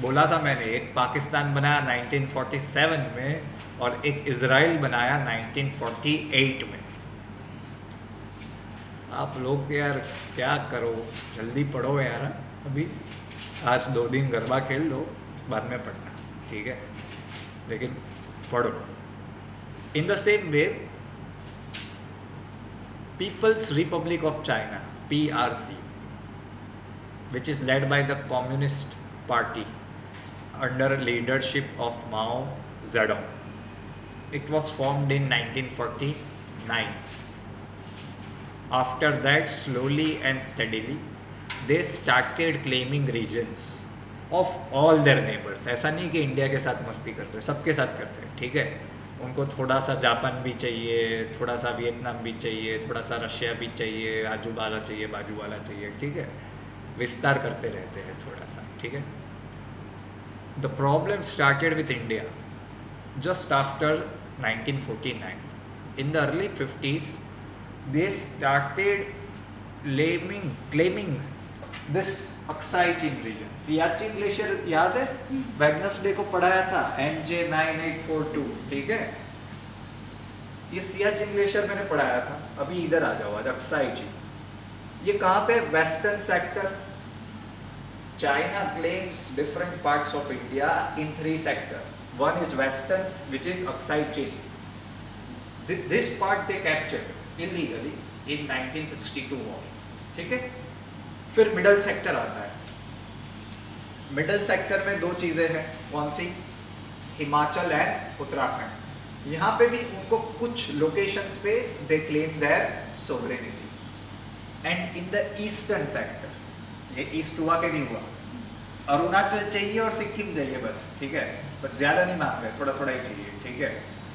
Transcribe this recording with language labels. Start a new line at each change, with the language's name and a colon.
Hindi: बोला था मैंने, एक पाकिस्तान बनाया 1947 में और एक इजराइल बनाया 1948 में। आप लोग यार क्या करो, जल्दी पढ़ो यार। अभी आज 2 दिन गरबा खेल लो, बाद में पढ़ना, ठीक है, लेकिन पढ़ो।
English: In the same way People's Republic of China, PRC, which is led by the Communist Party under leadership of Mao Zedong. It was formed in 1949. After that, slowly and steadily, they started claiming regions of all their neighbors.
Hindi: ऐसा नहीं कि India के साथ मस्ती करते हैं, सबके साथ करते हैं, ठीक है। उनको थोड़ा सा जापान भी चाहिए, थोड़ा सा वियतनाम भी चाहिए, थोड़ा सा रशिया भी चाहिए, आजू वाला चाहिए, बाजू वाला चाहिए, ठीक है। विस्तार करते रहते हैं थोड़ा सा, ठीक है।
English: the problem started with India just after
Hindi: 1949.
English: In the early 50s, they started claiming this Aksai Chin region.
Hindi: Siachen glacier याद है? वेडनेसडे को पढ़ाया था, NJ9842, ठीक है। ये सियाचिन ग्लेशियर मैंने पढ़ाया था। अभी इधर आ जाओ, आज अक्साई चीन। ये कहाँ पे? Western sector
English: China claims different parts of India in 3 sectors. One is western, which is Aksai Chin. This part they captured illegally in 1962 war.
Hindi: ठीक है? फिर मिडल सेक्टर आता है। मिडल सेक्टर में 2 चीजें हैं, कौन सी? हिमाचल एंड उत्तराखंड। यहाँ पे भी उनको कुछ लोकेशंस पे
English: They claim their sovereignty. And in the eastern sector,
Hindi: ये ईस्ट हुआ कि नहीं हुआ, अरुणाचल चाहिए और सिक्किम चाहिए बस, ठीक है, पर ज्यादा नहीं मांग रहे, थोड़ा थोड़ा ही चाहिए, ठीक है।